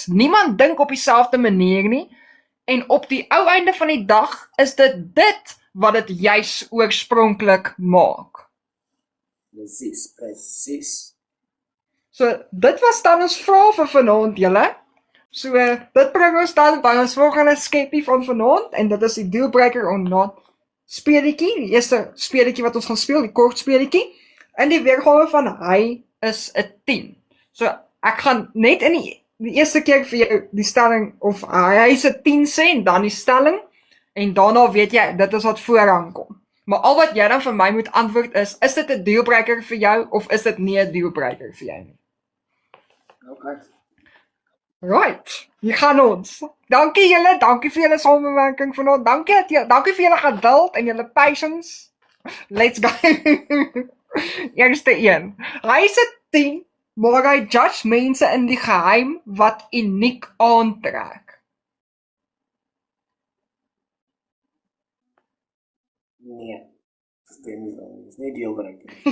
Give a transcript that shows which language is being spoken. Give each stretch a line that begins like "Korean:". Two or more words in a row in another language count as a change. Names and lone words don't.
Afrikaans: Niemand dink op dieselfde manier nie. En op die ou einde van die dag is dit wat dit juis oorspronklik maak. Presies. So, dit was dan ons vrae vir vanaand, julle. So, dit bring ons dan by ons volgende skeppie van vanaand, en dit is die
English: dealbreaker or not
Afrikaans: speletjie, die eerste speletjie wat ons gaan speel, die kort speletjie, en die weergawe van hy is 'n 10. So, ek gaan net in die eerste keer vir jou die stelling, of hy is 'n 10 sê, en dan die stelling, en daarna weet jy, dit is wat vooraan kom. Maar al wat jy dan vir my moet antwoord is dit 'n dealbreaker vir jou, of is dit nie 'n dealbreaker vir jou nie? Okay. Right, hier gaan ons. Dankie julle, dankie vir julle samewerking vanaand. Dankie vir julle geduld en julle patience.
English: Let's go.
Afrikaans: Eerste een. Hy is 'n 10, maar hy judge mense in die geheim wat uniek aantrek. Nee. Dis nie deelbreker.